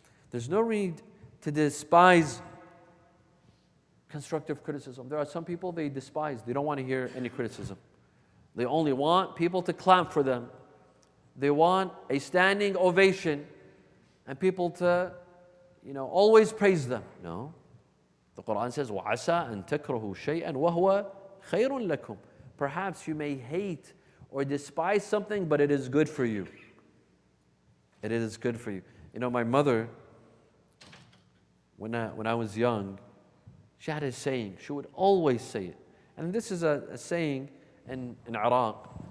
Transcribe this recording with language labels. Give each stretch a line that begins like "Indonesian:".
English: There's no need to despise constructive criticism. There are some people they despise. They don't want to hear any criticism. They only want people to clap for them. They want a standing ovation and people to, always praise them. No. The Quran says,
Arabic: وَعَسَىٰ أَن تَكْرَهُ شَيْئًا وَهُوَ خَيْرٌ لَكُمْ.
English: Perhaps you may hate or despise something, but it is good for you. It is good for you. My mother, when I was young, she had a saying. She would always say it. And this is a saying in Iraq.